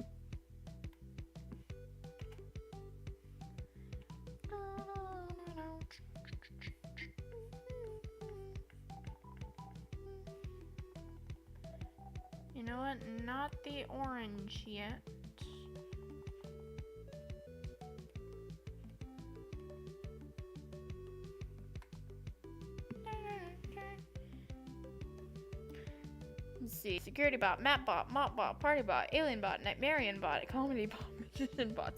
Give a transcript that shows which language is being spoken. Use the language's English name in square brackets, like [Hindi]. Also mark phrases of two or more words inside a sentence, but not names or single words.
[English] You know what? Not the orange yet. Let's see. Security bot, map bot, mop bot, party bot, alien bot, nightmarian bot, comedy bot, magician bot.